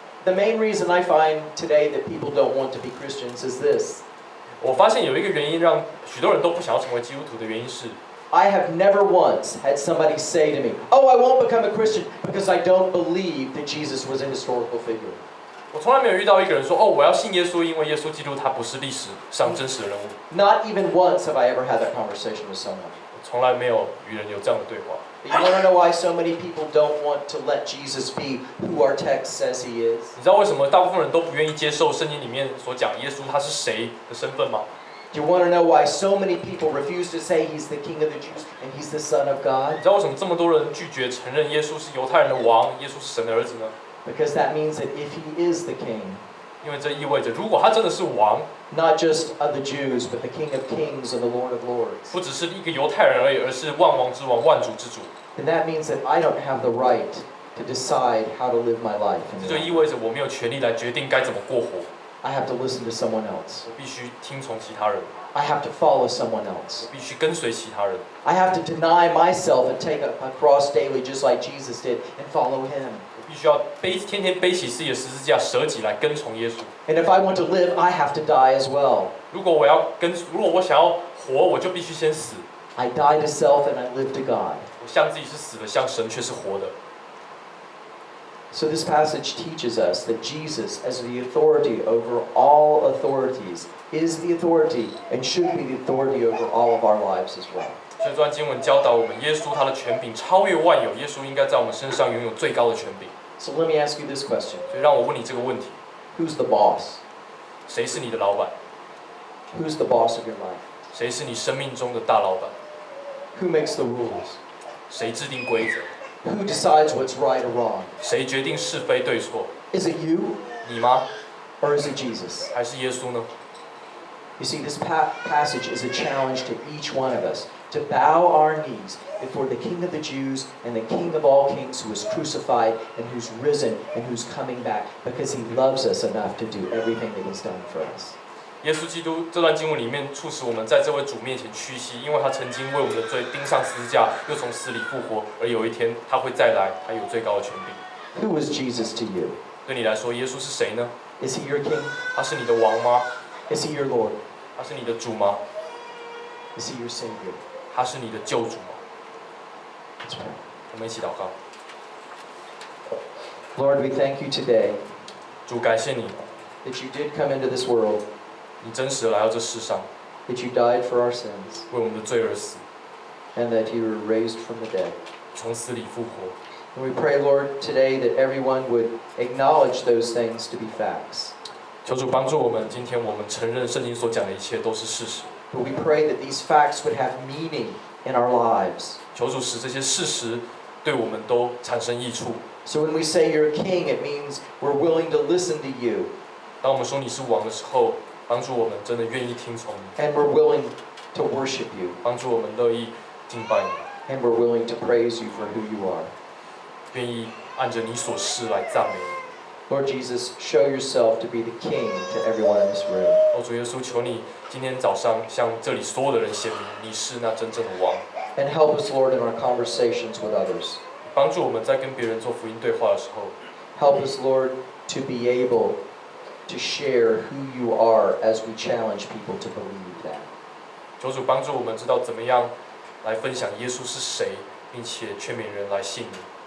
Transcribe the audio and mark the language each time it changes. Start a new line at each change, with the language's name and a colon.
English: The main reason I find today that people don't want to be Christians is this.
Chinese: 我发现有一个原因让许多人都不想要成为基督徒的原因是，
English: I have never once had somebody say to me, "Oh, I won't become a Christian because I don't believe that Jesus was a historical figure."
Chinese: 我从来没有遇到一个人说，哦，我要信耶稣，因为耶稣基督他不是历史上真实的人物。
English: Not even once have I ever had that conversation with someone.
Chinese: 从来没有与人有这样的对话。
English: But you want to know why so many people don't want to let Jesus be who our text says he is?
Chinese: 你知道为什么大部分人都不愿意接受圣经里面所讲耶稣他是谁的身份吗？
English: Do you want to know why so many people refuse to say he's the King of the Jews and he's the Son of
Chinese: 你
English: God?
Chinese: 知道为什么这么多人拒绝承认耶稣是犹太人的王，耶稣是神的儿子呢？
English: Because that means that if he is the King,
Chinese: 因为这意味着，如果他真的是王，
English: not just of the Jews, but the King of Kings and the Lord of Lords,
Chinese: 不只是一个犹太人而已，而是万王之王、万主之主。
English: then that means that I don't have the right to decide how to live my life.
Chinese: 这就意味着我没有权利来决定该怎么过活，
English: I have to listen to someone else.
Chinese: 我必须听从其他人，
English: I have to follow someone else.
Chinese: 我必须跟随其他人，
English: I have to deny myself and take up a cross daily just like Jesus did and follow him.
Chinese: 我必须要天天背起自己的十字架，舍己来跟从耶稣。
English: And if I want to live, I have to die as well.
Chinese: 如果我想要活，我就必须先死。
English: I die to self and I live to God.
Chinese: 我像自己是死的，像神却是活的。
English: So this passage teaches us that Jesus, as the authority over all authorities, is the authority and should be the authority over all of our lives as well.
Chinese: 所以这段经文教导我们，耶稣他的权柄超越万有，耶稣应该在我们身上拥有最高的权柄。
English: So let me ask you this question.
Chinese: 所以让我问你这个问题：
English: Who's the boss?
Chinese: 谁是你的老板？
English: Who's the boss of your life?
Chinese: 谁是你生命中的大老板？
English: Who makes the rules?
Chinese: 谁制定规则？
English: Who decides what's right or wrong?
Chinese: 谁决定是非对错？
English: Is it you
Chinese: 你吗？
English: or is it Jesus?
Chinese: 还是耶稣呢？
English: You see, this passage is a challenge to each one of us to bow our knees before the King of the Jews and the King of all kings who is crucified and who's risen and who's coming back because he loves us enough to do everything that he's done for us.
Chinese: 耶稣基督这段经文里面促使我们在这位主面前屈膝，因为他曾经为我们的罪钉上十字架，又从死里复活，而有一天他会再来，他有最高的权柄。
English: Who is Jesus to you?
Chinese: 对你来说，耶稣是谁呢？
English: Is he your king?
Chinese: 他是你的王吗？
English: Is he your Lord?
Chinese: 他是你的主吗？
English: Is he your Savior?
Chinese: 他是你的救主吗？
English: Let's pray.
Chinese: 我们一起祷告。
English: Lord, we thank you today
Chinese: 主，感谢你，
English: that you did come into this world,
Chinese: 你真实的来到这世上，
English: that you died for our sins,
Chinese: 为我们的罪而死，
English: and that you were raised from the dead.
Chinese: 从死里复活。
English: And we pray, Lord, today that everyone would acknowledge those things to be facts.
Chinese: 求主帮助我们，今天我们承认圣经所讲的一切都是事实。
English: But we pray that these facts would have meaning in our lives.
Chinese: 求主使这些事实对我们都产生益处。
English: So when we say you're a king, it means we're willing to listen to you,
Chinese: 当我们说你是王的时候，帮助我们真的愿意听从你，
English: and we're willing to worship you,
Chinese: 帮助我们乐意敬拜你，
English: and we're willing to praise you for who you are.
Chinese: 愿意按着你所示来赞美你。
English: Lord Jesus, show yourself to be the king to everyone in this room.
Chinese: 哦，主耶稣，求你今天早上向这里所有的人显明，你是那真正的王。
English: And help us, Lord, in our conversations with others.
Chinese: 帮助我们在跟别人做福音对话的时候，
English: Help us, Lord, to be able to share who you are as we challenge people to believe that.
Chinese: 求主帮助我们知道怎么样来分享耶稣是谁，并且劝勉人来信你。